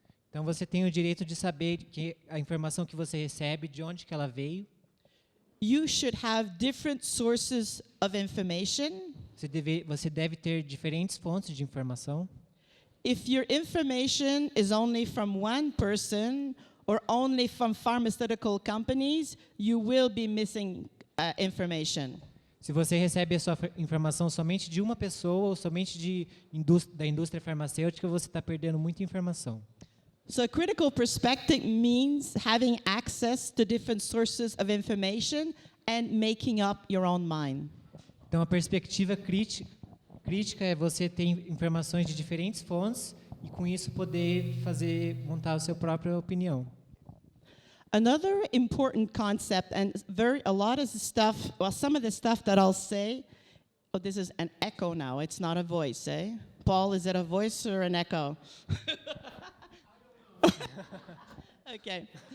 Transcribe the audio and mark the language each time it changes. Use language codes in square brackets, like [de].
[pt] Então, você tem o direito de saber que a informação que você recebe, de onde que ela veio. [en] You should have different sources of information. [pt] Você deve ter diferentes fontes de informação. [en] If your information is only from one person or only from pharmaceutical companies, you will be missing information. [pt] Se você recebe a sua informação somente de uma pessoa ou somente da indústria farmacêutica, você está perdendo muita informação. [en] So a critical perspective means having access to different sources of information and making up your own mind. [pt] Então, a perspectiva crítica é você ter informações de diferentes fontes e, com isso, poder montar a sua própria opinião. [en] Another important concept, and a lot of the stuff, well, some of the stuff that I'll say, oh, this is an echo now, it's not a voice, eh? Paul, is it a voice or an echo? Okay.